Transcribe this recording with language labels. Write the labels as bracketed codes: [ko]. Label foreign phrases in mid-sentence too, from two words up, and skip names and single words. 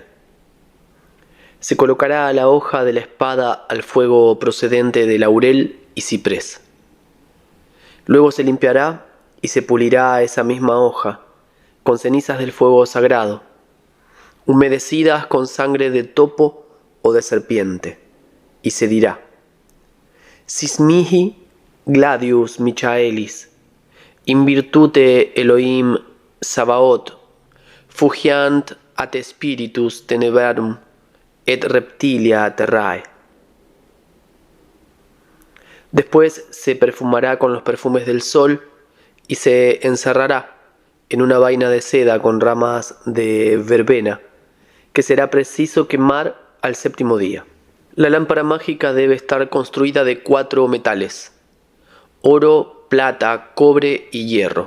[es] Se colocará la hoja de la espada al fuego procedente de laurel y ciprés. Luego se limpiará y se pulirá esa misma hoja con cenizas del fuego sagrado, humedecidas con sangre de topo o de serpiente, y se dirá: [la] Sis mihi gladius Michaelis, in virtute Elohim Sabaoth, fugiant at spiritus tenebrarum et reptilia terrae. [es] Después se perfumará con los perfumes del sol y se encerrará en una vaina de seda con ramas de verbena, que será preciso quemar al 7º día. La lámpara mágica debe estar construida de 4 metales: oro, plata, cobre y hierro.